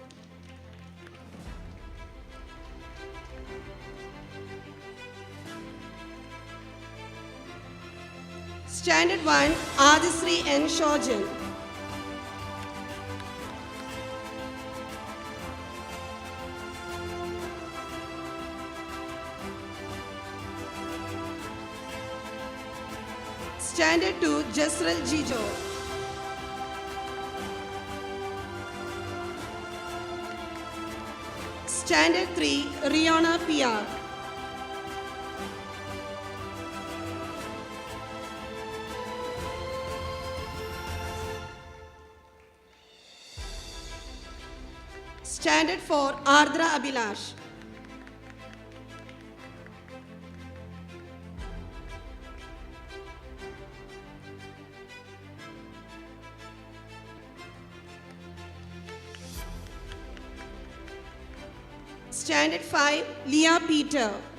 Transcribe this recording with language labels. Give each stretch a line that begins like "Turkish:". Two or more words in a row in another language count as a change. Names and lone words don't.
English: Standard 1, Adisri N. Shojan. Standard 2, Jasral Jijo. Standard 3, Riona PR. Standard 4, Ardra Abhilash. Standard 5, Leah Peter.